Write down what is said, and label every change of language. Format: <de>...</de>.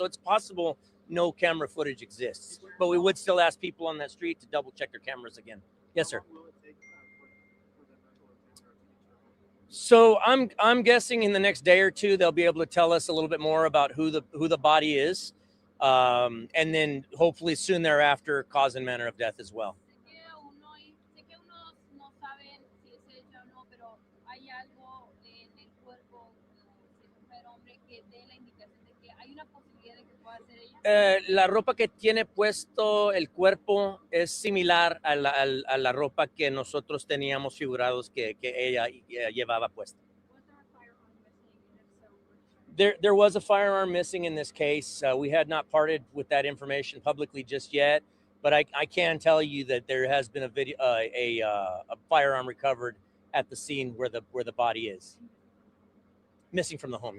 <en>So it's possible no camera footage exists, but we would still ask people on that street to double check their cameras again. Yes, sir. How long will it take for the medical examiner to determine? So I'm guessing in the next day or two they'll be able to tell us a little bit more about who the body is, and then hopefully soon thereafter cause and manner of death as well.</en> <es>Sé que unos no saben si es ella o no, pero hay algo en el cuerpo de mujer hombre que dé la indicación de que hay una posibilidad de que pueda ser ella. La ropa que tiene puesto el cuerpo es similar a la ropa que nosotros teníamos figurados que ella llevaba puesta.</es> <en>Was there a firearm missing? And if so, There was a firearm missing in this case. We had not parted with that information publicly just yet, but I can tell you that there has been a firearm recovered at the scene where the body is missing from the home.</en>